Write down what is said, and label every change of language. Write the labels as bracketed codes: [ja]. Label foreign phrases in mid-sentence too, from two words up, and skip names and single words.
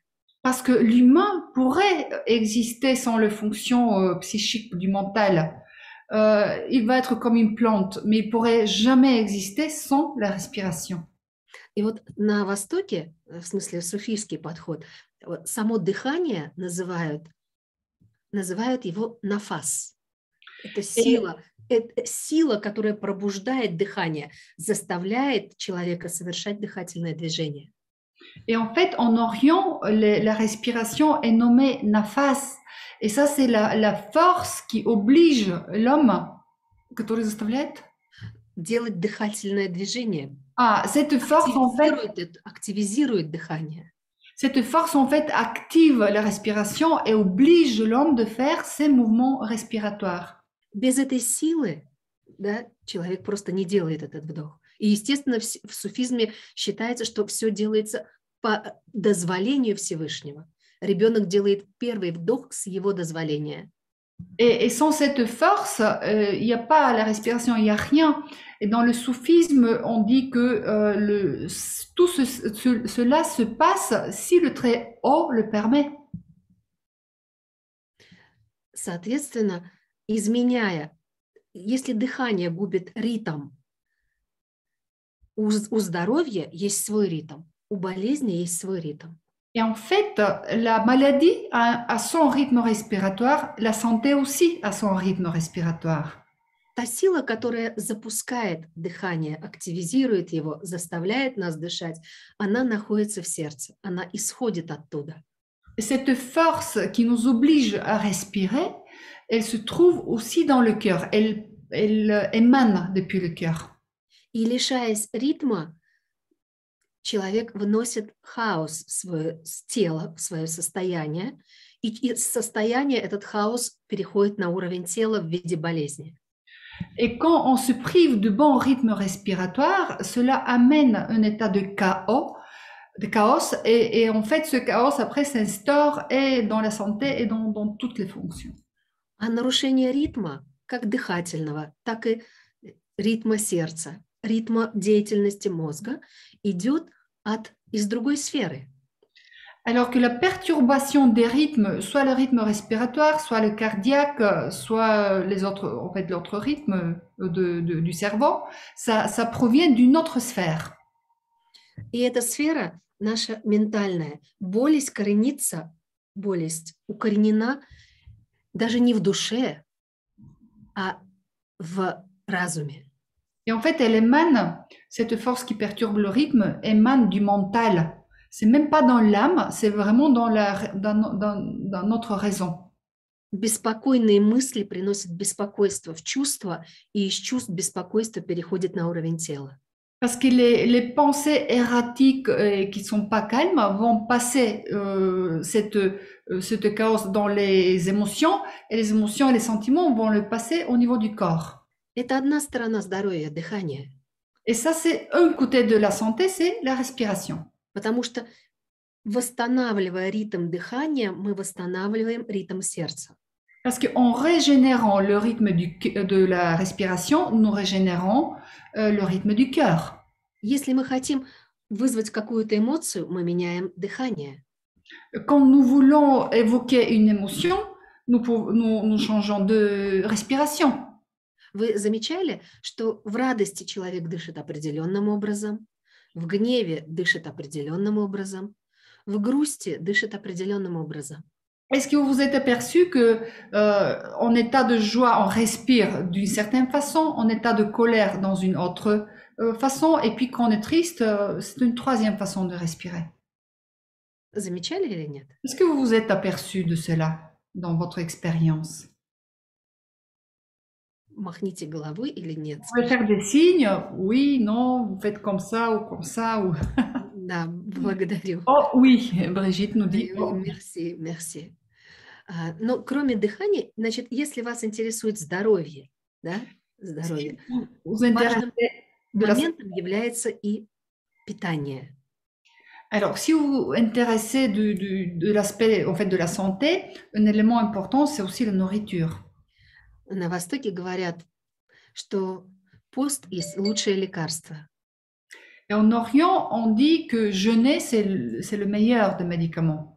[fr] Parce que l'humain pourrait exister sans les fonctions psychiques du mental. Il va être comme une plante, mais il pourrait jamais exister sans la respiration. [ru] И вот на Востоке, в смысле суфийский подход, само дыхание называют его нафас. Это сила, которая пробуждает дыхание, заставляет человека совершать дыхательное движение. [fr] Et en fait, en Orient, la respiration est nommée nafas. Et ça, c'est la force qui oblige l'homme, [ru] который заставляет делать дыхательное движение. [fr] Cette force, en fait, [ru] активизирует дыхание. [fr] Cette force, en fait, active la respiration et oblige l'homme de faire ses mouvements respiratoires. [ru] Без этой силы, да, человек просто не делает этот вдох. И, естественно, в суфизме считается, что все делается по дозволению Всевышнего. Rебенок делает первый вдох с его дозволения. [fr] Et sans cette force, il n'y a pas la respiration, il n'y a rien. Et dans le soufisme, on dit que tout cela se passe si le très haut le permet. [ru] Соответственно, изменяя, если дыхание губит ритм, у здоровья есть свой ритм, у болезни есть свой ритм. [fr] Et en fait, la maladie a son rythme respiratoire, la santé aussi a son rythme respiratoire. [ru] Та сила, которая запускает дыхание, активизирует его, заставляет нас дышать, она находится в сердце, она исходит оттуда. [fr] Cette force qui nous oblige à respirer, elle se trouve aussi dans le cœur, elle émane depuis le cœur. [ru] И лишаясь ритма, человек вносит хаос в свое тело, в свое состояние, и состояние, этот хаос переходит на уровень тела в виде болезни. [fr] Et quand on se prive de bon rythme respiratoire, cela amène un état de chaos, et en fait, ce chaos après s'instaure et dans la santé et dans toutes les fonctions. [ru] А нарушение ритма, как дыхательного, так и ритма сердца, ритма деятельности мозга, идет из другой сферы. [fr] Alors que la perturbation des rythmes, soit le rythme respiratoire, soit le cardiaque, soit les autres, en fait, l'autre rythme du cerveau, ça provient d'une autre sphère. [ru] И эта сфера, наша ментальная, болезнь укоренена даже не в душе, а в разуме. [fr] Et en fait, elle émane, cette force qui perturbe le rythme, émane du mental. C'est même pas dans l'âme, c'est vraiment dans notre raison. [ru] Беспокойные мысли приносят беспокойство в чувства, и из чувств беспокойство переходит на уровень тела. [fr] Parce que les pensées erratiques qui sont pas calmes vont passer cette chaos dans les émotions, et les émotions et les sentiments vont le passer au niveau du corps. [ru] Это одна сторона здоровья, дыхание. [fr] Et ça, c'est un côté de la santé, c'est la respiration. [ru] Потому что, восстанавливая ритм дыхания, мы восстанавливаем ритм сердца. [fr] Parce qu'en régénérant le rythme de la respiration, nous régénérons le rythme du cœur. [ru] Если мы хотим вызвать какую-то эмоцию, мы меняем дыхание. [fr] Quand nous voulons évoquer une émotion, nous changeons de respiration. [ru] Вы замечали, что в радости человек дышит определенным образом, в гневе дышит определенным образом, в грусти дышит определенным образом? [fr] Est-ce que vous vous êtes aperçu que en état de joie, on respire d'une certaine façon, en état de colère dans une autre façon, et puis quand on est triste, c'est une troisième façon de respirer. [ru] Замечали или нет? [fr] Est-ce que vous vous êtes aperçu de cela dans votre expérience? [ru] Махните головой или нет? [fr] Vous pouvez faire des signes, oui, non, vous faites comme ça ou comme ça. Ou... [ru] Да, благодарю. [fr] Oh oui, Brigitte nous dit. Oh. Merci, merci. [ru] Но кроме дыхания, значит, если вас интересует здоровье, да, здоровье, важным моментом является и питание. [fr] Alors, si vous vous intéressez de l'aspect en fait de la santé, un élément important, c'est aussi la nourriture. [ru] На Востоке говорят, что пост есть лучшее лекарство. [fr] Et en Orient, on dit que jeûner, c'est le meilleur des médicaments.